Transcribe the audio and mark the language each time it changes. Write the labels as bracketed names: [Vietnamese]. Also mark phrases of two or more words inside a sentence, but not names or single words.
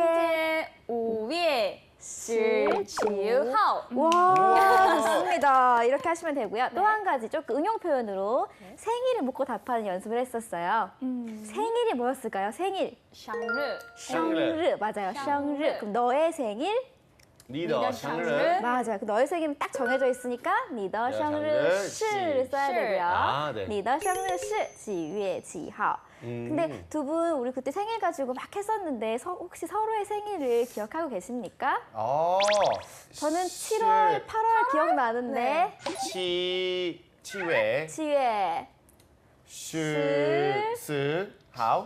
[Chinese] 5月10号 [Korean] 와, 좋습니다. 이렇게 하시면 되고요. 또 한 가지 조금 응용 표현으로 생일을 묻고 답하는 연습을 했었어요. 생일이 뭐였을까요? 생일. [Chinese] 生日 [Korean] 생일. 맞아요. 생일. 그럼 너의 생일? [Chinese] 你的生日 [Korean] 맞아요. 그 너의 생일은 딱 정해져 있으니까 [Chinese] 你的生日是 [Korean] 써야 되고요. 아, 네. [Chinese] 你的生日是几月几号? [Korean] 근데 두 분 우리 그때 생일 가지고 막 했었는데 혹시 서로의 생일을 기억하고 계십니까? 저는 7월, 8월 기억나는데 7월 7월 [Chinese] 14号